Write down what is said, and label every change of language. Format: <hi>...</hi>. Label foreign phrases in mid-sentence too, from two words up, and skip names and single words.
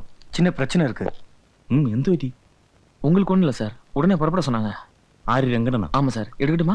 <ta>சின்ன பிரச்சனை இருக்கு.</ta> <ml>എന്ത് പറ്റി?</ml> <ta>உங்களுக்கு ஒண்ணு இல்ல சார், உடனே புறப்பட சொன்னாங்க.</ta> <ml>ആര്? രംഗണ്ണ?</ml> <ta>ஆமா சார், எடுக்கட்டுமா?</ta>